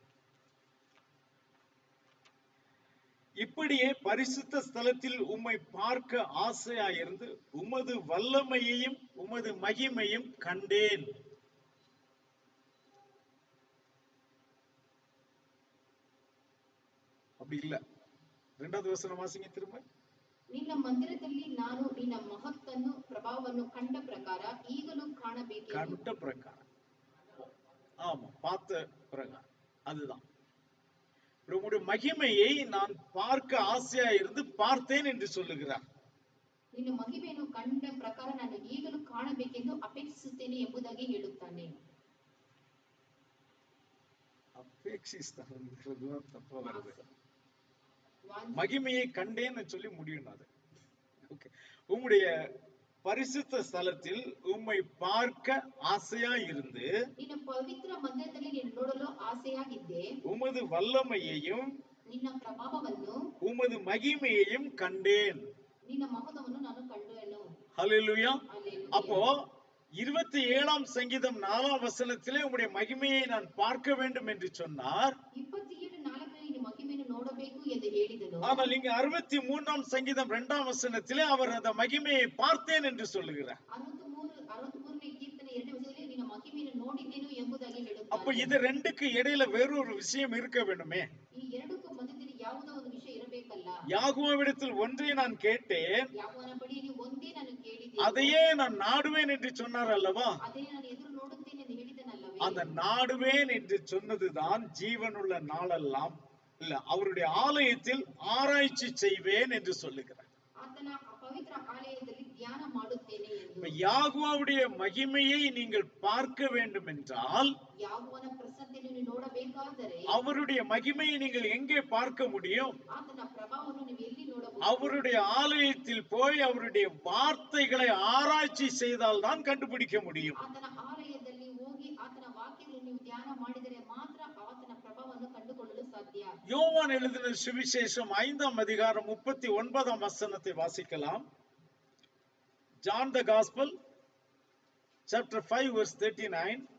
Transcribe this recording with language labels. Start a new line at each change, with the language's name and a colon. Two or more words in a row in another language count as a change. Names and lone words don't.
Tamil: இப்படியே பரிசுத்த ஸ்தலத்தில் உம்மை பார்க்க ஆசையாயிருந்து உமது வல்லமையையும் உமது மகிமையும் கண்டேன். அப்படி இல்ல, இரண்டாவது வசனம் வாசிங்க திரும்ப.
Kannada: ನಿನ್ನ ಮಂದಿರದಲ್ಲಿ ನಾನು ನಿನ್ನ ಮಹತ್ತನ್ನು ಪ್ರಭಾವವನ್ನು ಕಂಡ ಪ್ರಕಾರ ಈಗಲೂ ಕಾಣಬೇಕೆಂದು.
Tamil: கண்ட பிரகாரம், ஆமா, பார்த்த பிரகாரம், அதுதான். உம்முடைய மகிமையை நான் பார்க்க ஆசையா இருந்து பார்த்தேன் என்று சொல்லுகிறார்.
Kannada: ನಿನ್ನ ಮಹಿಮೆಯನ್ನು ಕಂಡ ಪ್ರಕಾರ ನಾನು ಈಗಲೂ ಕಾಣಬೇಕೆಂದು ಅಪೇಕ್ಷಿಸುತ್ತೇನೆ ಎಂಬುದಾಗಿ ಹೇಳುತ್ತಾನೆ.
Tamil: அபேட்சிஸ்தான் தப்பா வருது. மகிமையை கண்டேன்னு சொல்லி முடியும் அது. ஓகே, உம்முடைய பரிசுத்த ஸ்தலத்தில் உம்மை பார்க்க ஆசையா இருந்து
Kannada: ನಿನ್ನ ಪವಿತ್ರ ಮಂದಿರದಲ್ಲಿ ನಿನ್ನ ನೋಡಲು ಆಸೆಯಾಗಿದ್ದೆ.
Tamil: உமது வல்லமையையும்
Kannada: ನಿನ್ನ ಪ್ರಭಾವವನ್ನು
Tamil: உமது மகிமையையும் கண்டேன்.
Kannada: ನಿನ್ನ ಮಹತ್ವವನ್ನು ನಾನು ಕಂಡೆನು.
Tamil: ஹல்லேலூயா.
Kannada: ಹಲ್ಲೆಲೂಯಾ.
Tamil: அப்போ 27ஆம் சங்கீதம் 4ஆம் வசனத்திலே உம்முடைய மகிமையை நான் பார்க்க வேண்டும் என்று சொன்னார்.
Kannada: 27:4 ನಿನ್ನ ಮಹಿಮೆಯನ್ನು ನೋಡಬೇಕು ಎಂದು ಹೇಳಿದನು.
Tamil: ஆனால் இங்க 63ஆம் சங்கீதம் 2ஆம் வசனத்திலே அவர் அந்த மகிமையை பார்த்தேன் என்று சொல்லுகிறார்.
Kannada: 63ನೇ ಕೀರ್ತನೆ 2ನೇ ವಚನದಲ್ಲಿ ನಿನ್ನ ಮಹಿಮೆಯನ್ನು ನೋಡಿದ್ದೇನು ಎಂಬುದಾಗಿ
Tamil: அப்ப இது ரெண்டுக்கு இடையில வேறொரு விஷயம் இருக்க வேண்டுமே.
Kannada: ಈ ಎರಡಕ್ಕೂ ಮಧ್ಯದಲ್ಲಿ ಯಾವುದೋ ಒಂದು ವಿಷಯ ಇರಬೇಕಲ್ಲ.
Tamil: யாகோவிடத்தில் ஒன்றை நான் கேட்டேன்,
Kannada: ಯಾಕೋಬನ ಬಳಿಯಲ್ಲಿ ಒಂದೇ ನಾನು ಕೇಳಿದೆ,
Tamil: அதையே நான் நாடுவேன் என்று சொன்னார் அல்லவா.
Kannada: ಅದೇ ನಾನು ಎದುರು ನೋಡುತ್ತೇನೆ ಎಂದು ಹೇಳಿದನಲ್ಲವೇ.
Tamil: அந்த நாடுவேன் என்று சொன்னதுதான் ஜீவனுள்ள நாளெல்லாம் இல்ல, அவருடைய ஆலயத்தில் ஆராய்ச்சி செய்வேன் என்று சொல்லுகிறார்.
Kannada: ಆತನ ಪವಿತ್ರ ಆಲಯದಲ್ಲಿ ಧ್ಯಾನ ಮಾಡುತ್ತೇನೆ ಎಂದು.
Tamil: இப்ப யாகுவாவுடைய மகிமையை நீங்கள் பார்க்க வேண்டும் என்றால்,
Kannada: ಯಾಕೋಬನ ಪ್ರಸನ್ನತೆಯನ್ನು ನೀವು ನೋಡಬೇಕಾದರೆ,
Tamil: அவருடைய மகிமையை நீங்கள் எங்கே பார்க்க முடியும்?
Kannada: ಆತನ ಪ್ರಭಾವವನ್ನು ನೀವು ಎಲ್ಲಿ ನೋಡಬಹುದು?
Tamil: அவருடைய ஆலயத்தில் போய் அவருடைய வார்த்தைகளை ஆராய்ச்சி செய்தால் தான் கண்டுபிடிக்க முடியும்.
Kannada: ಆತನ ಆಲಯದಲ್ಲಿ ಹೋಗಿ ಆತನ ವಾಕ್ಯಗಳನ್ನು ನೀವು ಧ್ಯಾನ ಮಾಡಿದರೆ ಮಾತ್ರ ಆತನ ಪ್ರಭಾವವನ್ನು ಕಂಡುಕೊಳ್ಳಲು ಸಾಧ್ಯ.
Tamil: யோவான் எழுதின சுவிசேஷம் 5ஆம் அதிகாரம் 39ஆம் வசனத்தை வாசிக்கலாம்.
English: John the Gospel chapter 5 verse 39.